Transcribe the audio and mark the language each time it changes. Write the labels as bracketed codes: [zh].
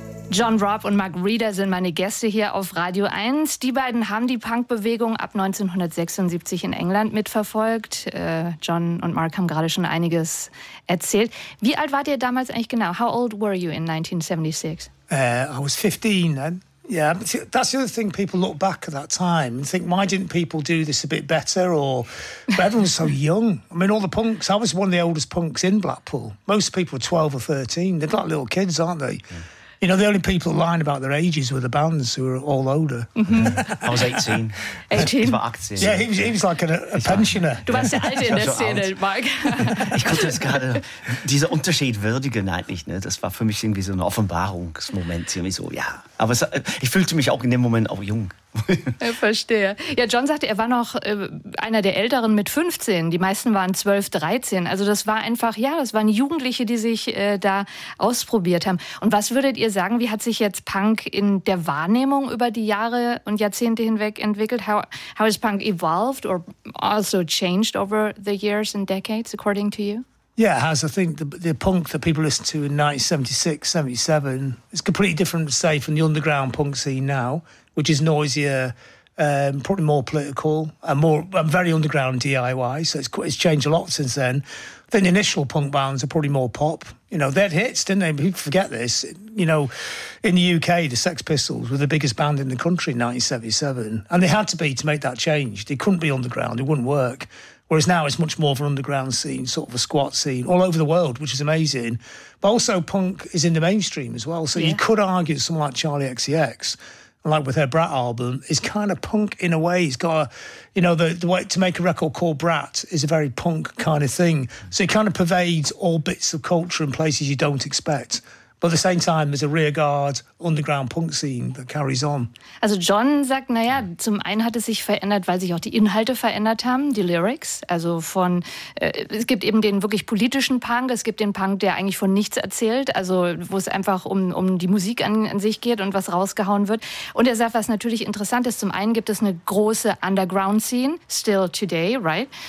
[de] John Robb und Mark Reeder sind meine Gäste hier auf Radio 1. Die beiden haben die Punkbewegung ab 1976 in England mitverfolgt. John und Mark haben gerade schon einiges erzählt. Wie alt wart ihr damals eigentlich genau? [en] How old were you in 1976? I was 15 then. Yeah, that's the other thing. People look back at that time and think, why didn't people do this a bit better? Or but everyone was so young. I mean, all the punks, I was one of the oldest punks in Blackpool. Most people were 12 or 13. They've got little kids, aren't they? Yeah. You know, the only people lying about their ages were the bands who were all older. Mm-hmm. I was 18. 18? [de] Ich war 18. [en] Yeah, he was like a pensioner. [de] Du warst der Alte in der Szene, Mark. Ich konnte es gerade, dieser Unterschied würdigen eigentlich, ne? Das war für mich irgendwie so ein Offenbarungsmoment. Irgendwie so, ja. Aber ich fühlte mich auch in dem Moment auch jung. Ich verstehe. Ja, John sagte, er war noch einer der Älteren mit 15. Die meisten waren 12, 13. Also das war einfach, ja, das waren Jugendliche, die sich da ausprobiert haben. Und was würdet ihr sagen, wie hat sich jetzt Punk in der Wahrnehmung über die Jahre und Jahrzehnte hinweg entwickelt? [en] How has Punk evolved or also changed over the years and decades, according to you? Yeah, it has. I think the punk that people listen to in 1976, 77, is completely different, say, from the underground punk scene now, which is noisier, probably more political, and more and very underground DIY. So it's changed a lot since then. Then the initial punk bands are probably more pop. You know, they had hits, didn't they? People forget this. You know, in the UK, the Sex Pistols were the biggest band in the country in 1977, and they had to be to make that change. They couldn't be underground. It wouldn't work. Whereas now it's much more of an underground scene, sort of a squat scene, all over the world, which is amazing. But also punk is in the mainstream as well. So yeah. You could argue someone like Charlie XCX, like with her Brat album, is kind of punk in a way. He's got a, you know, the way to make a record called Brat is a very punk kind of thing. So it kind of pervades all bits of culture and places you don't expect. But at the same time, there's a rearguard underground punk scene that carries on. [de] Also John sagt, naja, zum einen hat es sich verändert, weil sich auch die Inhalte verändert haben, die Lyrics. Also von, es gibt eben den wirklich politischen Punk, es gibt den Punk, der eigentlich von nichts erzählt, also wo es einfach um die Musik an sich geht und was rausgehauen wird. Und er sagt, was natürlich interessant ist, zum einen gibt es eine große underground scene, [en] still today, right?